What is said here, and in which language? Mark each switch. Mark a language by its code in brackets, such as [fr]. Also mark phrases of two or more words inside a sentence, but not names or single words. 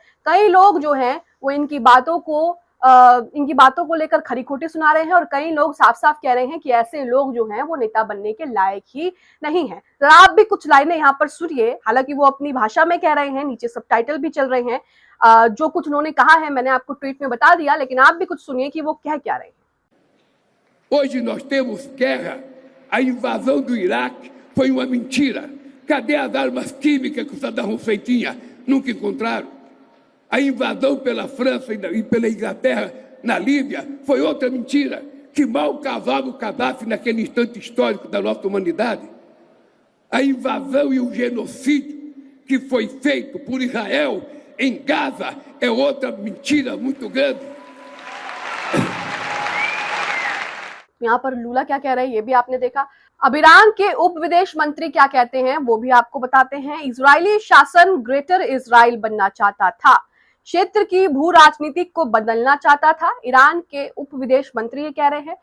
[hi] कई लोग जो हैं वो इनकी बातों को इनकी बातों को लेकर खरी खोटी सुना रहे हैं और कई लोग साफ साफ कह रहे हैं कि ऐसे लोग जो हैं वो नेता बनने के लायक ही नहीं है। तो आप भी कुछ लाइनें यहाँ पर सुनिए, हालांकि वो अपनी भाषा में कह रहे हैं, नीचे सबटाइटल भी चल रहे हैं। जो कुछ उन्होंने कहा है मैंने आपको ट्वीट में बता दिया, लेकिन आप भी कुछ सुनिए कि वो कह क्या रहे हैं। [pt] Hoje nós temos guerra. A invasão do Iraque foi uma mentira. Cadê as armas químicas que o Saddam Hussein tinha? Nunca encontraram. A invasão pela França e pela Inglaterra na Líbia foi outra mentira. Que mal cavava o Gaddafi naquele instante histórico da nossa humanidade. A invasão e o genocídio que foi feito por Israel em Gaza é outra mentira muito grande. [hi] यहाँ पर लूला क्या कह रहे हैं ये भी आपने देखा। अब ईरान के उप विदेश मंत्री क्या कहते हैं वो भी आपको बताते हैं। इजरायली शासन ग्रेटर इजराइल बनना चाहता था, क्षेत्र की भू राजनीति को बदलना चाहता था, ईरान के उप विदेश मंत्री ये कह रहे हैं।